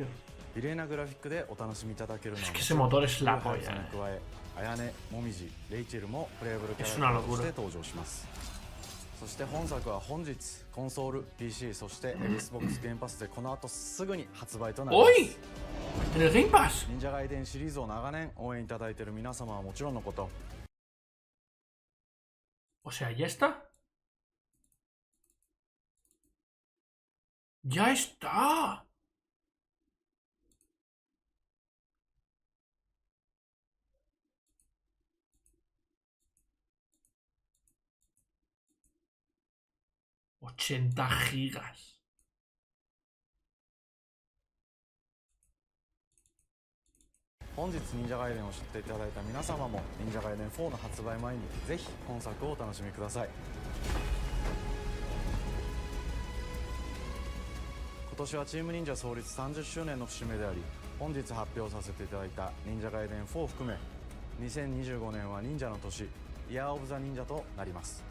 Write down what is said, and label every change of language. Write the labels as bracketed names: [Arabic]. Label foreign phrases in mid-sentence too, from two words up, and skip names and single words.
[Japanese] 綺麗なグラフィックでお楽しみいただけるのはもちろん、に加え、あやね、もみじ、レイチェルもプレイブルキャラクターとして登場します。そして本作は本日コンソール、PC、そして Xbox ゲームパスでこの後すぐに発売となります。忍者ガイデンシリーズを長年応援いただいている皆様はもちろんのこと。 [Spanish] O sea, ya está. Ya está. $80 gigas. [Japanese] Hoy 忍者ガイデンを知っていただいた皆様も忍者ガイデン4の発売前にぜひ本作をお楽しみください。今年はチーム忍者創立30周年の節目であり、本日発表させていただいた忍者ガイデン4を含め2025年は忍者の年、イヤーオブザ忍者となります。